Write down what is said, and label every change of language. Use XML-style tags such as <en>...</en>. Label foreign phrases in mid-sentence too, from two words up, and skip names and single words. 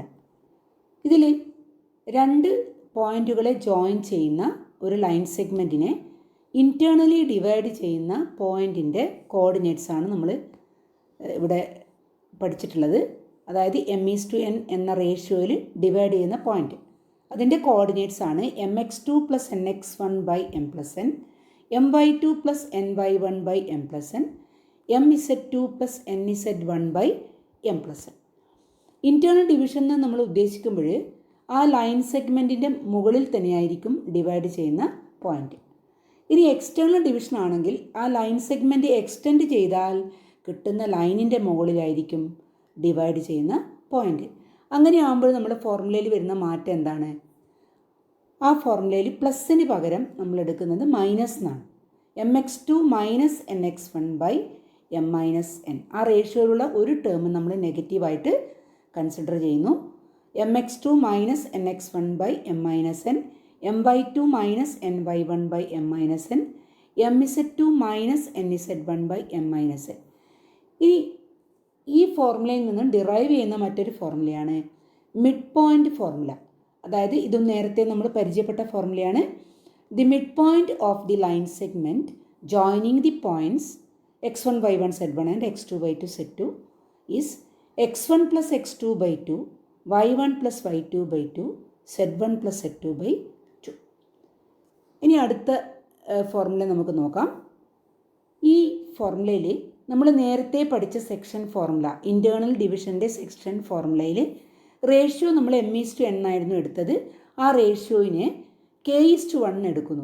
<ml>ഇതിൽ രണ്ട് പോയിൻറ്റുകളെ ജോയിൻ ചെയ്യുന്ന ഒരു</ml> <en>line segment internally divide</en> <ml>ചെയ്യുന്ന പോയിൻറ്റിൻ്റെ കോർഡിനേറ്റ്സ് ആണ് നമ്മൾ ഇവിടെ പഠിച്ചിട്ടുള്ളത്. അതായത് m:n എന്ന റേഷ്യോയിൽ ഡിവൈഡ് ചെയ്യുന്ന പോയിൻറ്റ്, അതിൻ്റെ കോർഡിനേറ്റ്സ് ആണ് mx2 + nx1 / m+n, my2 + ny1 / m+n, mz2 + nz1 / m+n.</ml> <en>internal division</en> <ml>എന്ന് നമ്മൾ ഉദ്ദേശിക്കുമ്പോൾ ആ</ml> <en>line segment</en> <ml>മുകളിൽ തന്നെയായിരിക്കും ഡിവൈഡ് ചെയ്യുന്ന പോയിൻറ്റ്. ഇനി</ml> <en>external division</en> <ml>ആണെങ്കിൽ ആ</ml> <en>line segment extend</en> <ml>ചെയ്താൽ കിട്ടുന്ന ലൈനിൻ്റെ മുകളിലായിരിക്കും ഡിവൈഡ് ചെയ്യുന്ന പോയിൻറ്റ്. അങ്ങനെ ആകുമ്പോൾ നമ്മുടെ ഫോർമുലയിൽ വരുന്ന മാറ്റം എന്താണ്? ആ ഫോർമുലയിൽ പ്ലസ്സിന് പകരം നമ്മൾ എടുക്കുന്നത് മൈനസ് എന്നാണ്. mx2 - nx1 / m-n. ആ റേഷ്യോയിലുള്ള ഒരു ടേം നമ്മൾ നെഗറ്റീവായിട്ട് കൺസിഡർ ചെയ്യുന്നു. mx2 - nx1 / m-n, my2 - ny1 / m-n, mz2 - nz1 / m-n. ഇനി ഈ ഫോർമുലയിൽ നിന്ന് ഡിറൈവ് ചെയ്യുന്ന മറ്റൊരു ഫോർമുലയാണ്</ml> <en>mid point formula.</en> <ml>അതായത് ഇതും നേരത്തെ നമ്മൾ പരിചയപ്പെട്ട ഫോർമുലയാണ്.</ml> <en>The mid point of the line segment joining the points x1, y1, z1 and x2, y2, z2 is x1 + x2/2, y1 + y2/2, z1 + z2/2.</en> <ml>ഇനി അടുത്ത ഫോർമുല നമുക്ക് നോക്കാം. ഈ ഫോർമുലയിൽ നമ്മൾ നേരത്തെ പഠിച്ച</ml> <en>section formula, internal division section formula</en> <ml>റേഷ്യോ നമ്മൾ m:n ആയിരുന്നു എടുത്തത്. ആ റേഷ്യോയിനെ k:1 എടുക്കുന്നു.</ml>